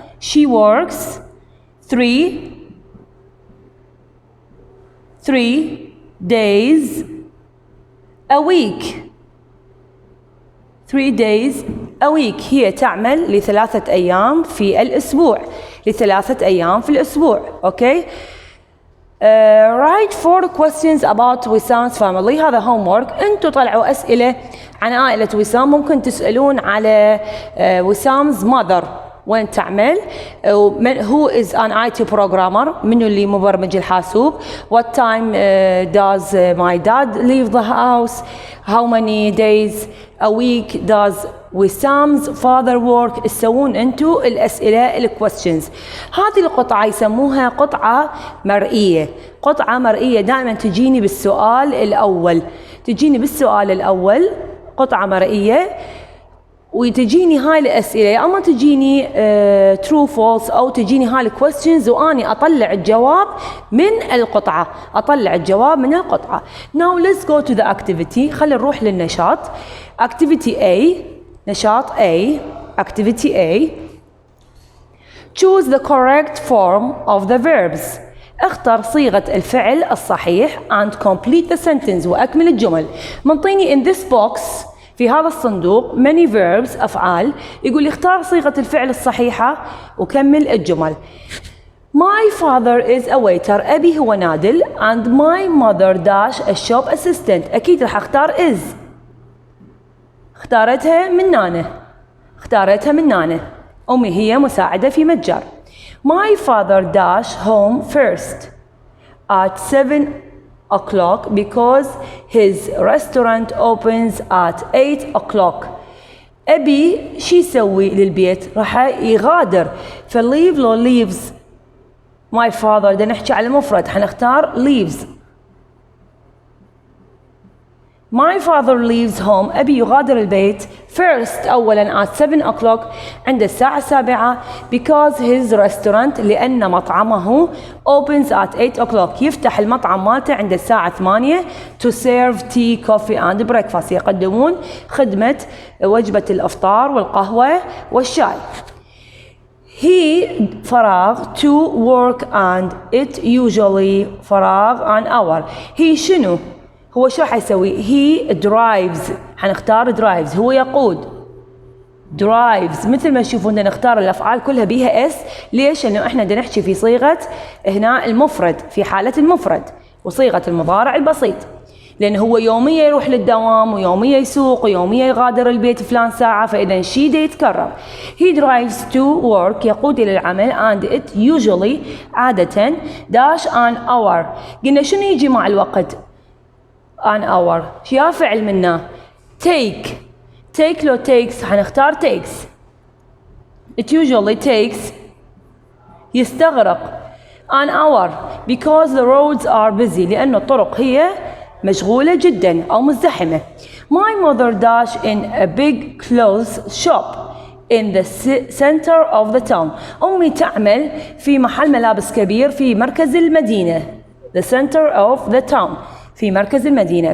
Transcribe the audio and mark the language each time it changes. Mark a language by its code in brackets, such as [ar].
[en] she works 3 days a week. 3 days a week [ar] هي تعمل ل3 أيام في الأسبوع. ل3 أيام في الأسبوع. [en] Okay write 4 questions about Wissam's family. [ar] هذا homework. أنتوا طلعوا أسئلة عن عائلة وسام. ممكن تسألون على [en] Wissam's mother [ar] وين تعمل. [en] who is an IT programmer [ar] منو اللي مبرمج الحاسوب. [en] what time does my dad leave the house. how many days a week does Wissam's father work. [ar] تسوون انتو الأسئلة الquestions. هذه القطعة يسموها قطعة مرئية. قطعة مرئية دائما تجيني بالسؤال الأول. قطعة مرئية وتجيني هاي الأسئلة يا أما تجيني true false أو تجيني هاي questions وأني أطلع الجواب من القطعة. [en] Now let's go to the activity. [ar] خلينا نروح للنشاط. [en] activity A. [ar] نشاط A. activity A. [en] choose the correct form of the verbs. [ar] اختر صيغة الفعل الصحيح [en] and complete the sentence [ar] وأكمل الجمل. منطيني [en] in this box [ar] في هذا الصندوق [en] many verbs [ar] أفعال. يقول اختار صيغة الفعل الصحيحة وكمل الجمل. [en] My father is a waiter. [ar] أبي هو نادل. [en] and my mother dash a shop assistant. [ar] أكيد راح أختار is. اختارتها من نانا. أمي هي مساعدة في متجر. [en] My father dash home first at 7 o'clock because his restaurant opens at 8 o'clock. [ar] أبي شي يسوي للبيت؟ راح يغادر. فleave لو [en] leaves my father [ar] دا نحكي على المفرد حنختار leaves. [en] My father leaves home. [ar] أبي يغادر البيت [en] first [ar] أولاً [en] at 7 o'clock [ar] عند الساعة 7 [en] because his restaurant [ar] لأن مطعمه [en] opens at 8 o'clock [ar] يفتح المطعم مالته عند الساعة 8 [en] to serve tea, coffee and breakfast [ar] يقدمون خدمة وجبة الإفطار والقهوة والشاي. [en] He فراغ to work and it usually فراغ an hour. [ar] He شنو؟ هو شو راح يسوي؟ [en] he drives [ar] حنختار drives هو يقود drives مثل ما تشوفون نختار الأفعال كلها بيها اس. ليش؟ لأنه احنا بدنا نحكي في صيغة هنا المفرد في حالة المفرد وصيغة المضارع البسيط لأنه هو يوميا يروح للدوام ويوميا يسوق ويوميا يغادر البيت فلان ساعة فإذا شي دا يتكرر. [en] he drives to work [ar] يقود إلى العمل [en] and it usually [ar] عادة [en] dash an hour. [ar] قلنا شنو يجي مع الوقت؟ [en] an hour [ar] شيا فعل منا take لو takes حنختار takes. [en] it usually takes [ar] يستغرق [en] an hour because the roads are busy [ar] لأن الطرق هي مشغولة جدا أو مزدحمة. [en] my mother dash in a big clothes shop in the center of the town. [ar] أمي تعمل في محل ملابس كبير في مركز المدينة [en] the center of the town [ar] في مركز المدينة.